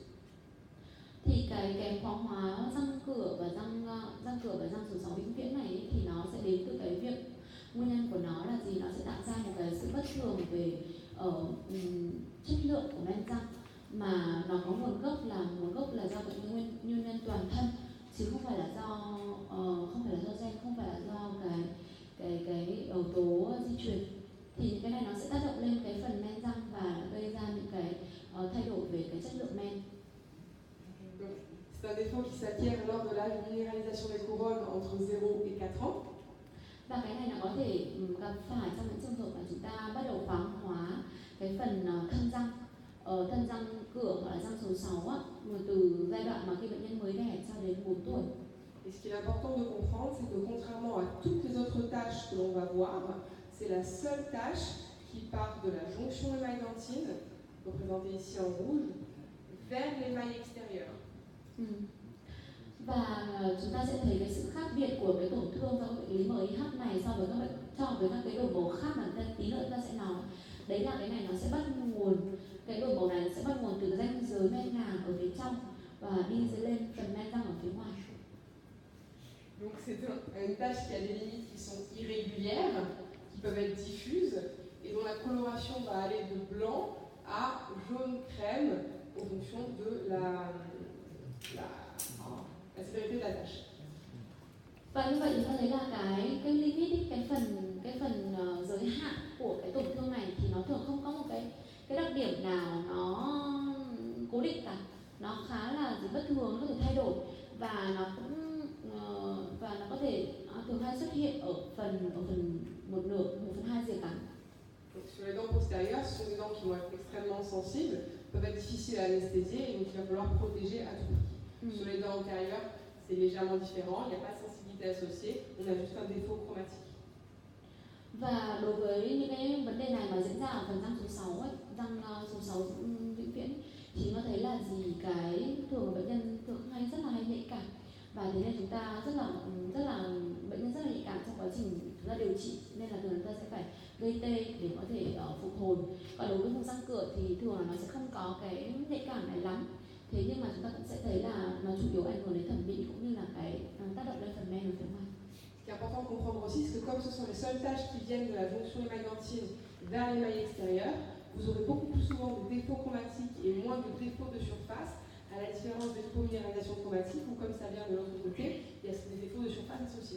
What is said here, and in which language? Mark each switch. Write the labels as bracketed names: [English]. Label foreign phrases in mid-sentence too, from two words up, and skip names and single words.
[Vietnamese] Thì cái kém thoáng hóa răng cửa và răng số 6 vĩnh viễn này thì nó sẽ đến từ cái việc nguyên nhân của nó là gì, nó sẽ tạo ra một cái sự bất thường về chất lượng của men răng mà nó có nguồn gốc là do bệnh nguyên nhân toàn thân chứ không phải là do gen, không phải là do cái yếu tố di truyền. Thì cái này nó sẽ tác động lên cái phần men răng và gây ra những cái thay đổi cái chất lượng men. [French] Donc, c'est un défaut qui s'acquiert lors de la minéralisation des couronnes entre 0 et 4 ans. [Vietnamese] Và cái này là có thể gặp phải trong những trường hợp mà chúng ta bắt đầu khoáng hóa cái phần thân răng cửa hoặc là răng số 6 á, từ giai đoạn mà khi bệnh nhân mới đẻ cho đến 4 tuổi. [French] Et ce qu'il est important de comprendre, c'est que contrairement à toutes les autres tâches que l'on va voir, c'est la seule tâche qui part de la jonction émaille-dentine, représentée ici en rouge, vers l'émail extérieur. [Vietnamese] Và chúng ta sẽ thấy cái sự khác biệt của cái tổn thương do bệnh lý MIH này so với các cái đổi màu khác mà tí nữa ta sẽ nói. Đấy là cái này nó sẽ bắt nguồn, cái đổi màu này sẽ bắt nguồn từ ranh giới men ngà ở phía trong và đi lên phần men răng ở phía ngoài. [French] Donc c'est une tâche qui a des limites qui sont irrégulières, qui peuvent être diffuses, et dont la coloration va aller de blanc à jaune crème en fonction de la sévérité de la tâche. [Vietnamese] Và như vậy chúng ta thấy là cái limit, cái phần giới hạn của cái tổn thương này thì nó thường không có một cái đặc điểm nào nó cố định cả. Nó khá là bất thường, nó có thể thay đổi và nó có thể thường hay xuất hiện ở phần 1/2 rìa cắn. [French] Sur les dents postérieures, ce sont des dents qui vont être extrêmement sensibles, peuvent être difficiles à anesthésier et donc il va falloir protéger à tout prix. Sur les dents antérieures, c'est légèrement différent, il n'y a pas de sensibilité associée, on a juste un défaut chromatique. [Vietnamese] Và đối với những cái vấn đề này mà diễn ra ở phần răng số 6 ấy, răng số 6 vĩnh viễn thì nó thấy là cái thường bệnh nhân thường rất là hay nhạy cảm, và thế nên chúng ta bệnh nhân rất là nhạy cảm trong quá trình chúng ta điều trị, nên là thường chúng ta sẽ phải gây tê để có thể phục hồi. Còn đối với vùng răng cửa thì thường là nó sẽ không có cái nhạy cảm này lắm. Thế nhưng mà chúng ta cũng sẽ thấy là nó chủ yếu ảnh hưởng đến thẩm mỹ cũng như là cái tác động lên phần men ở phía ngoài. [French] Ce qui est important de comprendre aussi, c'est que comme ce sont les seules tâches qui viennent de la jonction émaille-dentine vers l'émail extérieur, vous aurez beaucoup plus souvent de défauts chromatiques et moins de défauts de surface, à la différence des hypominéralisation chromatique où comme ça vient de l'autre côté, il y a des défauts de surface associés.